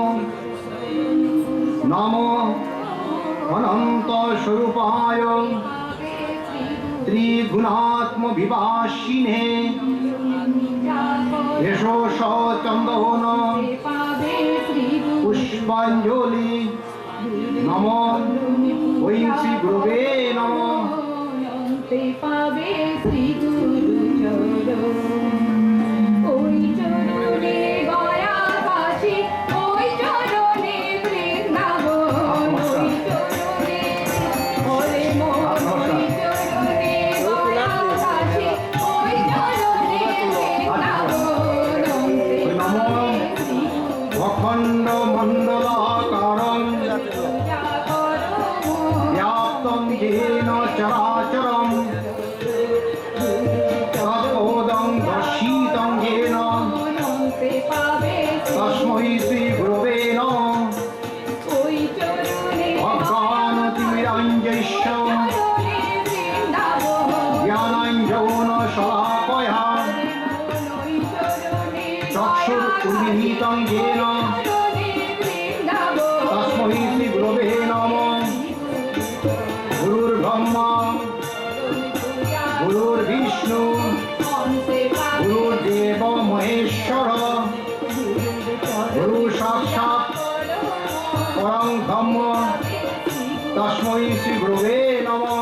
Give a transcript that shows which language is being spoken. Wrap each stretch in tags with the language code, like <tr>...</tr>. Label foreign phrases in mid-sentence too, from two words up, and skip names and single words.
<sa>নমো অনন্ত স্বরূপায় ত্রিগুণাত্ম বিভাসিনে এষো চন্দন পুষ্পাঞ্জলি নম ঐং শ্রী গুরবে নম।</sa> <bn>পাবে শ্রী গুরু ওই চরণে গয়া কাশী, ওই চরণে বৃন্দাবন, ওই চরণে হরে মোহন, ওই চরণে গয়া কাশী, ওই চরণে বৃন্দাবন।</bn> <sa>অখণ্ড মণ্ডলাকারং ব্যাপ্তং येन চরাচরং তৎপদং দর্শিতং येन তস্मै শ্রী গুরবে নমঃ। অজ্ঞানতিমিরাঞ্জস্য জ্ঞানাঞ্জনশলাকয়া চক্ষুरुन्मीलितं येन তস্मै শ্রী গুরবে নমঃ। গুরুর্ব্রহ্মা গুরুর্বিষ্ণু গুরুর্দেব মহেশ্বর গুরু সাক্ষাৎ পরং ব্রহ্ম তস্मै শ্রী গুরবে নমঃ।</sa>